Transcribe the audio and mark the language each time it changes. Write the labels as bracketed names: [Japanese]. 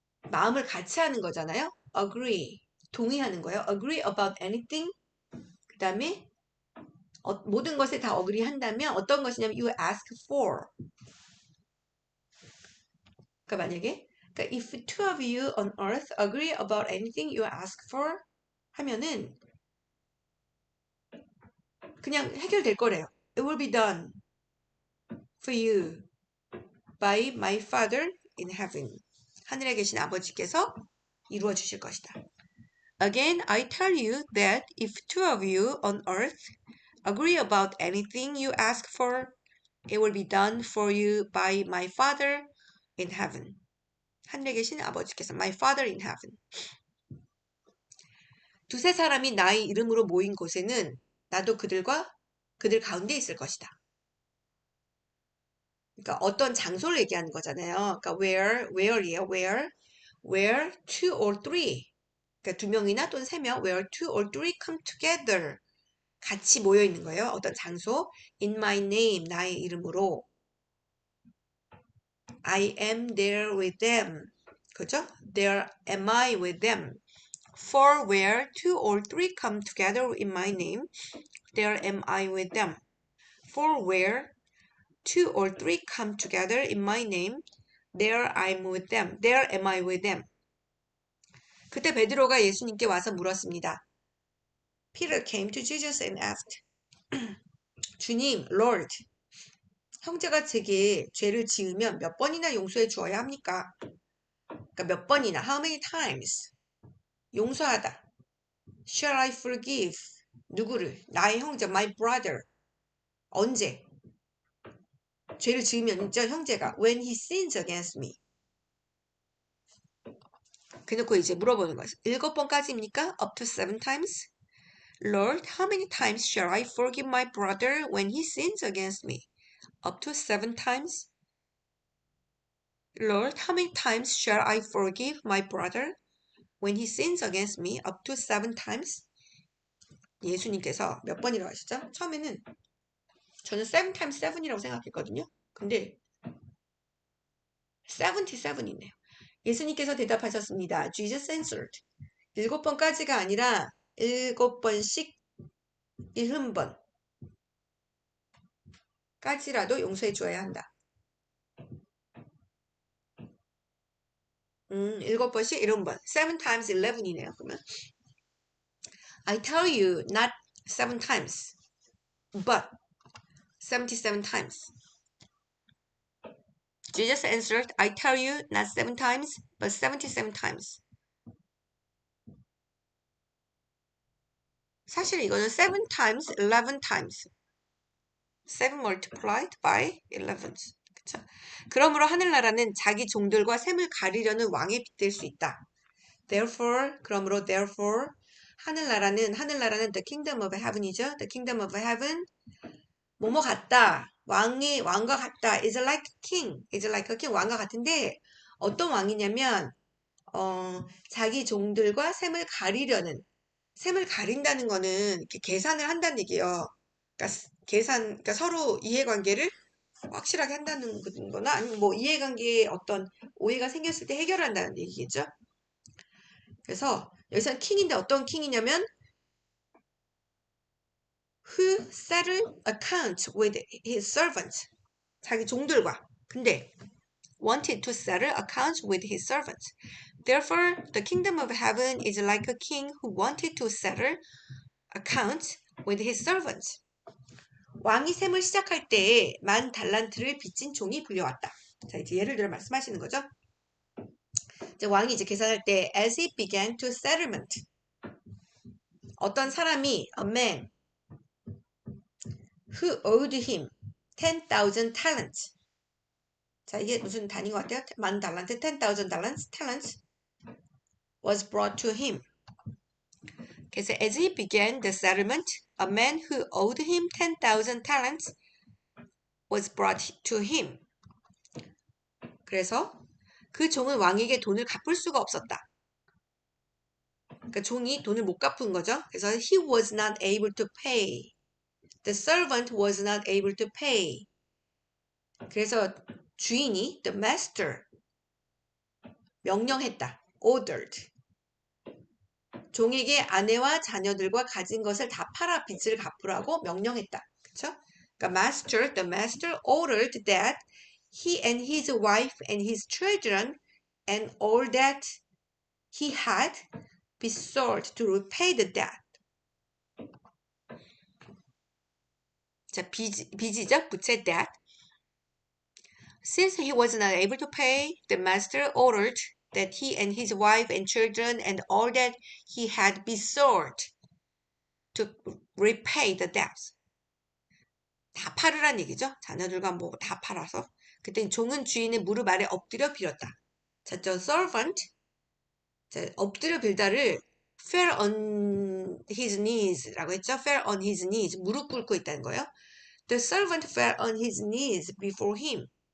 [Korean] 마음을 같이 하는 거잖아요. [English] Agree. [Korean] 동의하는 거예요. [English] Agree about anything. [Korean] 그 다음에 모든 것에 다 agree 한다면 어떤 것이냐면 [English] you ask for. [Korean] 그러니까 만약에 [English] if two of you on earth agree about anything you ask for [Korean] 하면은 그냥 해결될 거래요. [English] It will be done for you by my Father in heaven. [Korean] 하늘에 계신 아버지께서 이루어 주실 것이다. [English] Again, I tell you that if two of you on earth agree about anything you ask for, it will be done for you by my Father in heaven. [Korean] 하늘에 계신 아버지께서 [English] my Father in heaven. [Korean] 두세 사람이 나의 이름으로 모인 곳에는 나도 그들 가운데 있을 것이다. 그러니까 어떤 장소를 얘기하는 거잖아요. 그러니까 where이에요. [English] where two or three. [Korean] 그러니까 두 명이나 또는 세 명. [English] where two or three come together. [Korean] 같이 모여 있는 거예요. 어떤 장소. [English] in my name. [Korean] 나의 이름으로. [English] I am there with them. [Korean] 그죠? [English] There am I with them. For where two or three come together in my name, there am I with them. For where two or three come together in my name, there I am with them. There am I with them. [Korean] 그때 베드로가 예수님께 와서 물었습니다. [English] Peter came to Jesus and asked, [Korean] 주님, Lord, 형제가 제게 죄를 지으면 몇 번이나 용서해 주어야 합니까? 그러니까 몇 번이나, [English] how many times? [Korean] 용서하다. [English] Shall I forgive? [Korean] 누구를? 나의 형제, [English] my brother. [Korean] 언제? 죄를 지으면 있죠, 형제가. [English] When he sins against me. [Korean] 그놓고 이제 물어보는 거예요. 7번까지입니까? [English] Up to 7 times? Lord, how many times shall I forgive my brother when he sins against me? Up to 7 times? Lord, how many times shall I forgive my brother when he sins against me? Up to 7 times? [Korean] 예수님께서 몇 번이라고 하시죠? 처음에는 저는 [English] 7 times 7 [Korean] 이라고 생각했거든요. 근데 77이네요. 예수님께서 대답하셨습니다. [English] Jesus answered. [Korean] 7번까지가 아니라 7번씩 70번까지라도 용서해 주어야 한다. 7번씩 70번. 7 times 11이네요. 그러면 [English] I tell you not 7 times, but 77 times. Jesus answered, I tell you not 7 times, but 77 times. [Korean] 사실 이거는 [English] 7 times, 11 times. 7 multiplied by 11. [Korean] 그쵸? 그러므로 하늘나라는 자기 종들과 샘을 가리려는 왕에 빗댈 수 있다. [English] Therefore, [Korean] 그러므로 [English] therefore [Korean] 하늘나라는 [English] the kingdom of heaven이죠. The kingdom of heaven [Korean] 뭐뭐 같다. 왕과 같다. [English] is like a king. is like a king. [Korean] 왕과 같은데 어떤 왕이냐면 자기 종들과 샘을 가린다는 거는 이렇게 계산을 한다는 얘기예요. 그러니까 서로 이해관계를 확실하게 한다는 거나 아니면 뭐 이해관계에 어떤 오해가 생겼을 때 해결한다는 얘기겠죠. 그래서 여기서는 킹인데 어떤 킹이냐면 [English] who settle accounts with his servants. [Korean] 자기 종들과. 근데 [English] wanted to settle accounts with his servants. Therefore, the kingdom of heaven is like a king who wanted to settle accounts with his servants. [Korean] 왕이 셈을 시작할 때에 10달란트를 빚진 종이 불려왔다. 자, 이제 예를 들어 말씀하시는 거죠. 이제 왕이 이제 계산할 때 [English] as he began to settlement. [Korean] 어떤 사람이 [English] a man who owed him 10,000 talents. [Korean] 자, 이게 무슨 단위인 것 같아요? 10,000달란트, [English] 10,000 talents was brought to him. [Korean] 그래서 [English] as he began the settlement, a man who owed him 10,000 talents was brought to him. [Korean] 그래서 그 종은 왕에게 돈을 갚을 수가 없었다. 그러니까 종이 돈을 못 갚은 거죠. 그래서 [English] he was not able to pay. The servant was not able to pay. [Korean] 그래서 주인이 [English] the master [Korean] 명령했다. [English] ordered. [Korean] 종에게 아내와 자녀들과 가진 것을 다 팔아 빚을 갚으라고 명령했다. 그렇죠? 그러니까 [English] the master ordered that he and his wife and his children and all that he had be sold to repay the debt. [Korean] 자, 빚이죠? 부채 debt. [English] Since he was not able to pay, the master ordered that he and his wife and children and all that he had be sold to repay the debts. [Korean] 다 팔으란 얘기죠. 자녀들과 뭐 다 팔아서. 그때 종은 주인의 무릎 아래 엎드려 빌었다. 자, 저 servant, 자, 엎드려 빌다를 [English] fell on his knees [Korean] 라고 했죠. [English] fell on his knees, [Korean] 무릎 꿇고 있다는 거예요. [English] The servant fell on his knees before him.